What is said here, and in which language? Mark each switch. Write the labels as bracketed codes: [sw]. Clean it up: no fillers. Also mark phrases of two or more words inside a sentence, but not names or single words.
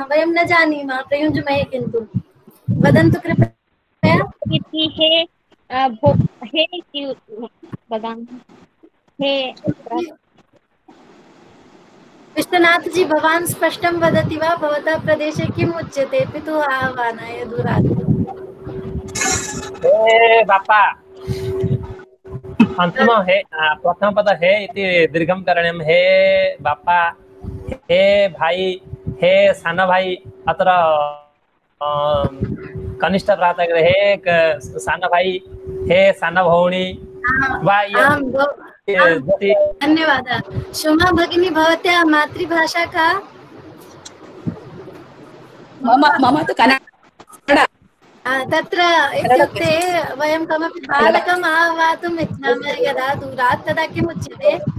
[sa] वयं न जानीमः प्रयुञ्जमहे, किन्तु वदन्तु कृपया। विश्वनाथ जी, भवान् स्पष्टं वदति वा? भवतः प्रदेशे किम् उच्यते पितुः आह्वानाय दूरात्? हे बापा, अंतिम हे प्रथम पद हे इति दीर्घं करणीयं। [kok] हे बापा, हे भाई, हे सान भाई, [sa] अत्र कनिष्ठ भ्राता, [kok] हे सान भाई, हे सान भौणी। [sa] धन्यवादः। शुमा भगिनी, भवत्याः मातृभाषा का? मम तु कन्नड। तत्र इत्युक्ते वयं कमपि बालकम् आह्वातुम् इच्छामः यदा दूरात्, तदा किम् उच्यते?